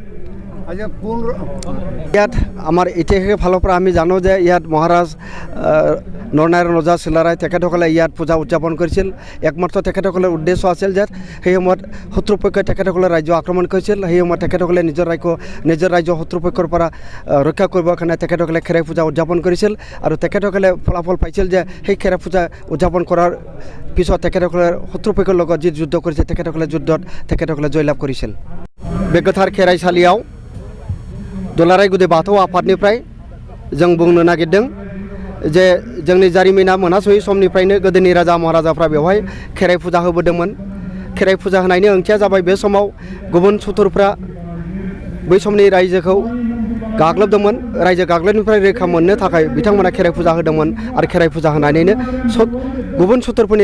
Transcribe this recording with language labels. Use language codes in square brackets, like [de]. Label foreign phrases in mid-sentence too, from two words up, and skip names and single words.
[as] ইয়াত আমাৰ ইতিহাসৰ ফালৰ পৰা আমি জানো যে ইয়াত মহাৰাজ নৰনাৰায়ণ ৰজা চিলাৰাই তেখেতসকলে ইয়াত পূজা উদযাপন কৰিছিল একমাত্ৰ তেখেতসকলৰ উদ্দেশ্য আছিল যে সেই সময়ত শত্ৰুপক্ষই তেখেতসকলে ৰাজ্য আক্ৰমণ কৰিছিল সেই সময়ত তেখেতসকলে নিজৰ ৰাজ্য শত্ৰুপক্ষৰ পৰা ৰক্ষা কৰিবৰ কাৰণে তেখেতসকলে খেৰাই পূজা উদযাপন কৰিছিল আৰু তেখেতসকলে ফলাফল পাইছিল যে সেই খেৰাই পূজা উদযাপন কৰাৰ পিছত তেখেতসকলে শত্ৰুপক্ষৰ লগত যি যুদ্ধ কৰিছিল তেখেতসকলে যুদ্ধত তেখেতসকলে জয়লাভ কৰিছিল বেগথাৰ খেৰাইसालियाव [brx] दुलारायगुरि बाथौ आफादनिफ्राय जों बुंनो नागिरदों जे जोंनि जारिमिना मोनहासयै समनिफ्रायनो गोदोनि राजा महाराजाफ्रा बेवहाय खेराइ फुजा होबोदोंमोन खेराइ फुजा होनायनि ओंथिया जाबाय बे समाव गुबुन सुथुरफ्रा बै समनि रायजोखौ गाग्लोबदोंमोन रायजो गाग्लोबनायनिफ्राय रैखा मोननो थाखाय बिथांमोना खेराइ फुजा होदोंमोन आरो खेराइ फुजा होनानैनो गुबुन सुथुरफोरनि